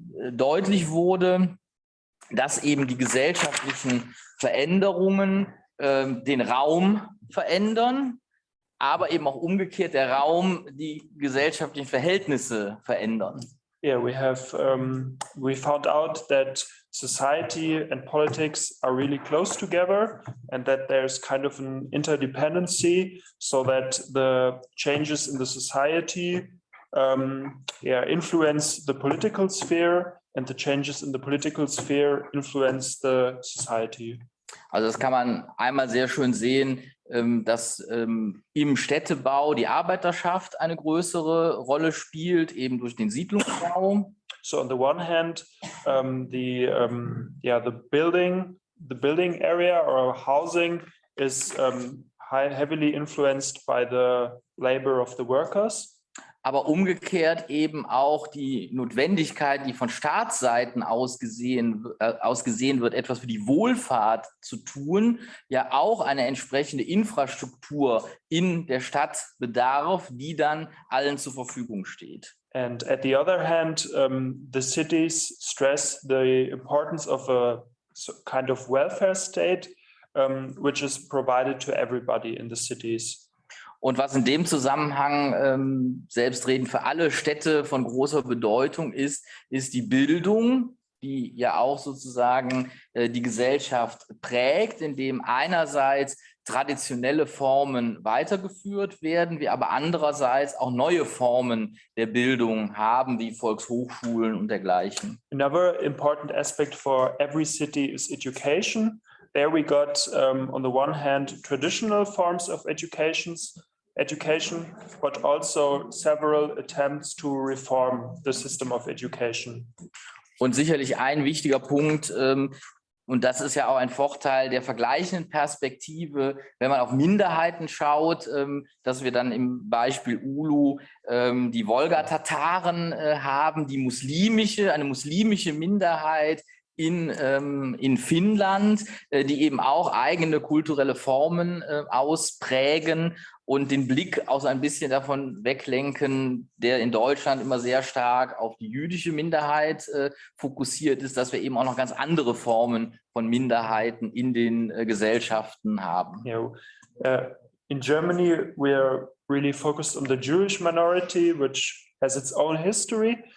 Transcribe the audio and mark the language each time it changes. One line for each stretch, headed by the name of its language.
German: deutlich wurde, dass eben die gesellschaftlichen Veränderungen den Raum verändern, aber eben auch umgekehrt der Raum die gesellschaftlichen Verhältnisse verändern.
English: Yeah, we found out that society and politics are really close together and that there's kind of an interdependency, so that the changes in the society influence the political sphere and the changes in the political sphere influence the society.
German: Also das kann man einmal sehr schön sehen, dass im Städtebau die Arbeiterschaft eine größere Rolle spielt, eben durch den Siedlungsbau.
English: So on the one hand, the building area or housing is heavily influenced by the labor of the workers.
German: Aber umgekehrt eben auch die Notwendigkeit, die von Staatsseiten ausgesehen wird, etwas für die Wohlfahrt zu tun, ja auch eine entsprechende Infrastruktur in der Stadt bedarf, die dann allen zur Verfügung steht.
English: And at the other hand, the cities stress the importance of a kind of welfare state, which is provided to everybody in the cities.
German: Und was in dem Zusammenhang selbstredend für alle Städte von großer Bedeutung ist die Bildung, die ja auch sozusagen die Gesellschaft prägt, indem einerseits traditionelle Formen weitergeführt werden, wir aber andererseits auch neue Formen der Bildung haben, wie Volkshochschulen und dergleichen.
English: Another important aspect for every city is education. There we got, on the one hand, traditional forms of education, but also several attempts to reform the system of education.
German: Und sicherlich ein wichtiger Punkt, und das ist ja auch ein Vorteil der vergleichenden Perspektive, wenn man auf Minderheiten schaut, dass wir dann im Beispiel Ulu die Wolga-Tataren haben, eine muslimische Minderheit in Finnland, die eben auch eigene kulturelle Formen ausprägen und den Blick auch so ein bisschen davon weglenken, der in Deutschland immer sehr stark auf die jüdische Minderheit fokussiert ist, dass wir eben auch noch ganz andere Formen von Minderheiten in den Gesellschaften haben.
English: In Germany, we are really focused on the Jewish minority, which has its own history.